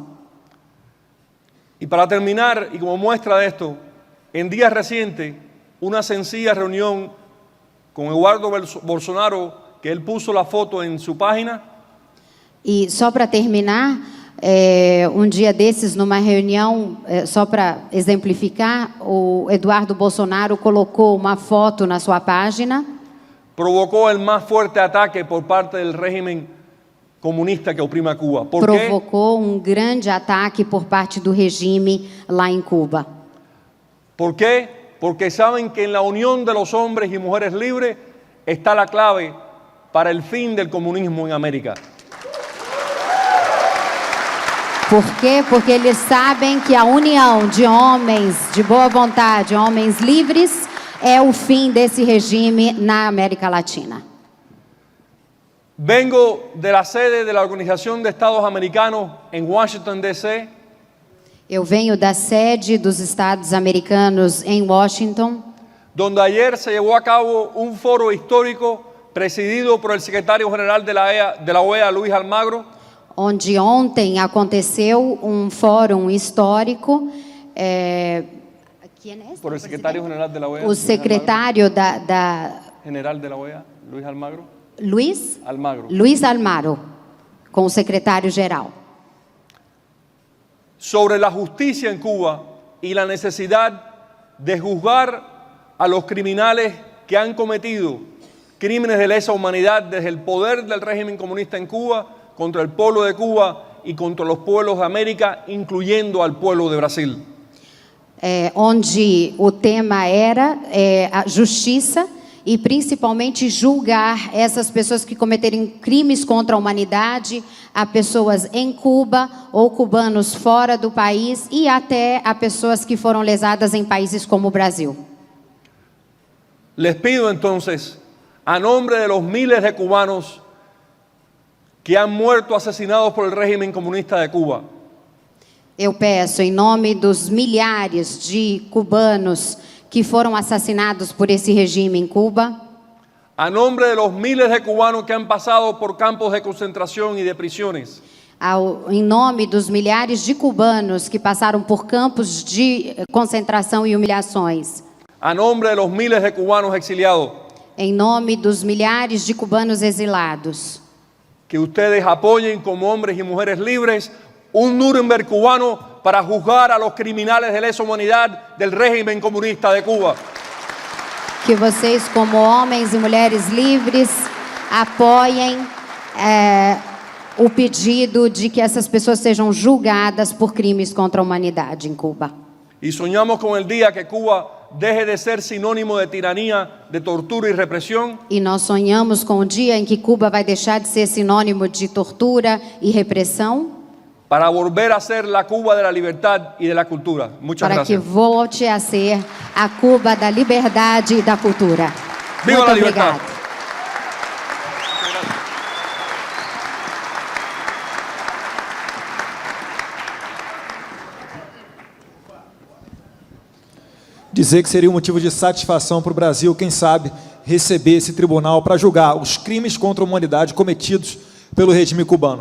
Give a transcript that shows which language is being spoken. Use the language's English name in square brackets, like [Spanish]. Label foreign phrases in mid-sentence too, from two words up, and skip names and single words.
[Spanish] Y para terminar, y como muestra de esto, en días recientes, una sencilla reunión con Eduardo Bolsonaro, que él puso la foto en su página. [Portuguese] E só para terminar, dia desses, numa reunião, só para exemplificar, o Eduardo Bolsonaro colocou uma foto na sua página. [Spanish] Provocó el más fuerte ataque por parte del régimen comunista que oprime a Cuba. ¿Por qué? [Portuguese] Provocou grande ataque por parte do regime lá em Cuba. [Spanish] ¿Por qué? Porque saben que en la unión de los hombres y mujeres libres está la clave para el fin del comunismo en América. [Portuguese] Por quê? Porque eles sabem que a união de homens de boa vontade, homens livres, é o fim desse regime na América Latina. [Spanish] Vengo de la sede de la Organización de Estados Americanos en Washington, D.C. [Portuguese] Eu venho da sede dos Estados Americanos em Washington, [Spanish] donde ayer se llevó a cabo un foro histórico presidido por el secretario general de la OEA, Luis Almagro, [Portuguese] onde ontem aconteceu fórum histórico. [Spanish] Por el secretario general de la OEA. [Portuguese] O secretário [Spanish] general de la OEA, Luis Almagro. [Portuguese] Luis Almagro, com o secretário-geral. [Spanish] Sobre la justicia en Cuba y la necesidad de juzgar a los criminales que han cometido crímenes de lesa humanidad desde el poder del régimen comunista en Cuba contra el pueblo de Cuba y contra los pueblos de América, incluyendo al pueblo de Brasil. [Portuguese] Onde o tema era a justiça e principalmente julgar essas pessoas que cometerem crimes contra a humanidade, a pessoas em Cuba ou cubanos fora do país e até a pessoas que foram lesadas em países como o Brasil. [Spanish] Les pido entonces, a nombre de los miles de cubanos que han muerto asesinados por el régimen comunista de Cuba, [Portuguese] eu peço em nome dos milhares de cubanos que foram assassinados por esse regime em Cuba, [Spanish] a nombre de los miles de cubanos que han pasado por campos de concentración y de prisiones, [Portuguese] Em nome dos milhares de cubanos que passaram por campos de concentração e humilhações, [Spanish] a nombre de los miles de cubanos exiliados, [Portuguese] em nome dos milhares de cubanos exilados, [Spanish] que ustedes apoyen como hombres y mujeres libres un Nuremberg cubano para juzgar a los criminales de lesa humanidad del régimen comunista de Cuba. [Portuguese] que vocês, como homens e mulheres livres, apoiem o pedido de que essas pessoas sejam julgadas por crimes contra a humanidade em Cuba. [Spanish] Y soñamos con el día que Cuba deje de ser sinónimo de tiranía, de tortura y represión, [Portuguese] E nós sonhamos com o dia em que Cuba vai deixar de ser sinônimo de tortura e repressão, [Spanish] para volver a ser la Cuba de la libertad y de la cultura. Muchas [Portuguese] para que [Spanish] gracias. [Portuguese] volte a ser a Cuba da liberdade e da cultura. [Spanish] Viva [Portuguese] Muito [Spanish] la libertad. [Portuguese] obrigada. Dizer que seria um motivo de satisfação para o Brasil, quem sabe, receber esse tribunal para julgar os crimes contra a humanidade cometidos pelo regime cubano.